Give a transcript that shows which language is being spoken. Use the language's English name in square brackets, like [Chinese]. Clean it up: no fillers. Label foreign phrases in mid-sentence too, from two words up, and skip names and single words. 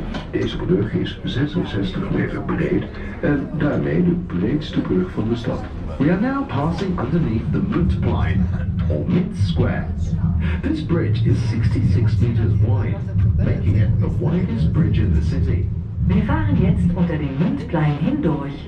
[Dutch] Deze brug is 66 meter breed en daarmee de breedste brug van de stad. [English] We are now passing underneath the Montalbans, or Mint Square. This bridge is 66 meters wide, making it the widest bridge in the city. [German] Wir fahren jetzt unter dem Münzplein hindurch.